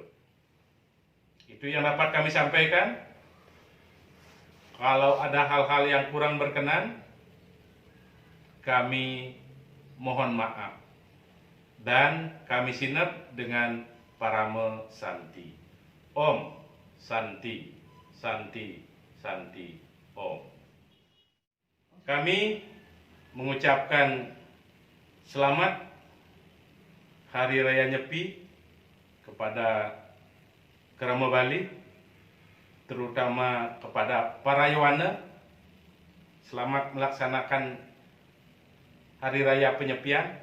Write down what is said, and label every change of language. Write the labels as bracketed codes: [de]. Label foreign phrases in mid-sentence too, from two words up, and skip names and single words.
[id] Itu yang dapat kami sampaikan. Kalau ada hal-hal yang kurang berkenan, kami mohon maaf. Dan kami sinep dengan parame Santi. Om Santi, Santi, Santi, Om. Kami mengucapkan selamat Hari Raya Nyepi kepada Kerama Bali, terutama kepada para Yuwana. Selamat melaksanakan Hari Raya Penyepian.